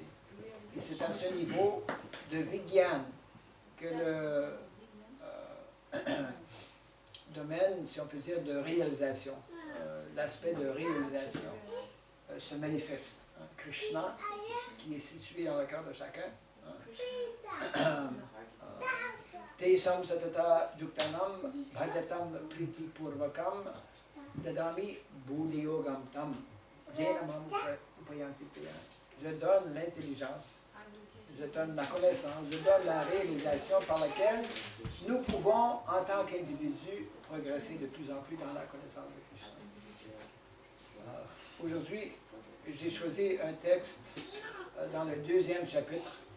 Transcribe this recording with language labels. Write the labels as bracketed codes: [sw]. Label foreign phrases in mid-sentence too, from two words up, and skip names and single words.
[fr] Et c'est à ce niveau de Vigyan que le domaine, si on peut dire, de réalisation, l'aspect de réalisation se manifeste. Krishna, qui est situé dans le cœur de chacun. [sa] Tesam satata juktanam bhajatam priti purvakam dadami buddhiyogam tam jenamam upayanti piyan. [fr] Je donne l'intelligence, je donne la connaissance, je donne la réalisation par laquelle nous pouvons, en tant qu'individus, progresser de plus en plus dans la connaissance de Krishna. Aujourd'hui, j'ai choisi un texte dans le 2e chapitre.